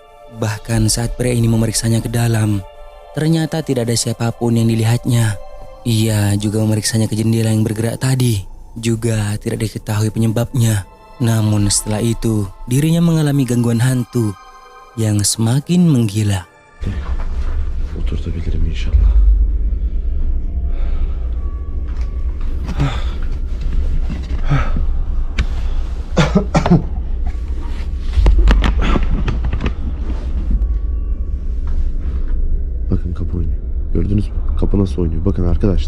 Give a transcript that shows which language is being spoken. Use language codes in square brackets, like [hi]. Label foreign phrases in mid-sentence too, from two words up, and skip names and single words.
[id] Bahkan saat pria ini memeriksanya ke dalam, ternyata tidak ada siapapun yang dilihatnya. Ia juga memeriksanya ke jendela yang bergerak tadi, juga tidak diketahui penyebabnya. Namun setelah itu, dirinya mengalami gangguan hantu yang semakin menggila. [tr] Oturtabilirim inşallah. Bakın kapı oynuyor. Gördünüz mü? Kapı nasıl oynuyor? Bakın arkadaşlar.